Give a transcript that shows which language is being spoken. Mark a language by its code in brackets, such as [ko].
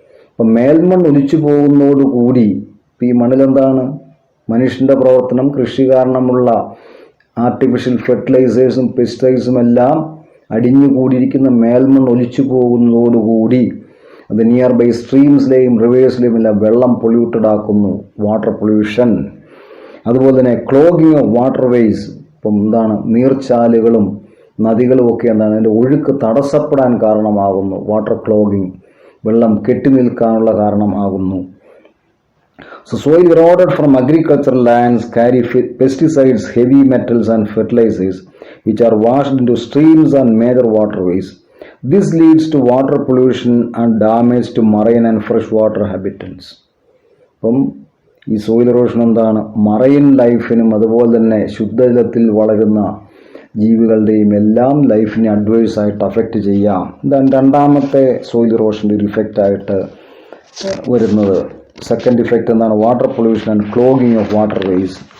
[ml] ഇപ്പം മേൽമണ്ണ് ഒലിച്ചു പോകുന്നതോടുകൂടി ഈ മണ്ണിലെന്താണ് മനുഷ്യൻ്റെ പ്രവർത്തനം, കൃഷി കാരണമുള്ള ആർട്ടിഫിഷ്യൽ ഫെർട്ടിലൈസേഴ്സും പെസ്റ്റിസൈഡ്സും എല്ലാം അടിഞ്ഞുകൂടിയിരിക്കുന്ന മേൽമണ്ണ് ഒലിച്ചു പോകുന്നതോടുകൂടി അത് നിയർ ബൈ സ്ട്രീംസിലെയും റിവേഴ്സിലെയും എല്ലാം വെള്ളം പൊല്യൂട്ടഡ് ആക്കുന്നു, വാട്ടർ പൊല്യൂഷൻ. അതുപോലെ തന്നെ ക്ലോഗിങ് ഓഫ് വാട്ടർ വേസ്. ഇപ്പം എന്താണ് നീർച്ചാലുകളും നദികളും ഒക്കെ എന്താണ് അതിൻ്റെ ഒഴുക്ക് തടസ്സപ്പെടാൻ കാരണമാകുന്നു, വാട്ടർ ക്ലോഗിങ്, വെള്ളം കെട്ടി നിൽക്കാനുള്ള കാരണമാകുന്നു. [en] So soil eroded from agricultural lands carry pesticides, heavy metals and fertilizers which are washed into streams and major waterways. This leads to water pollution and damage to marine and freshwater habitats. [ml] അപ്പം ഈ soil erosion എന്താണ് marine ലൈഫിനും അതുപോലെ തന്നെ ശുദ്ധജലത്തിൽ വളരുന്ന ജീവികളുടെയും എല്ലാം ലൈഫിനെ adverse ആയിട്ട് affect ചെയ്യാം. ഇതാണ് രണ്ടാമത്തെ സോയിൽ ഇറോഷൻ്റെ ഒരു ഇഫക്റ്റായിട്ട് വരുന്നത്. [en] Second effect [ml] എന്താണ് [en] Water pollution and clogging of water ways.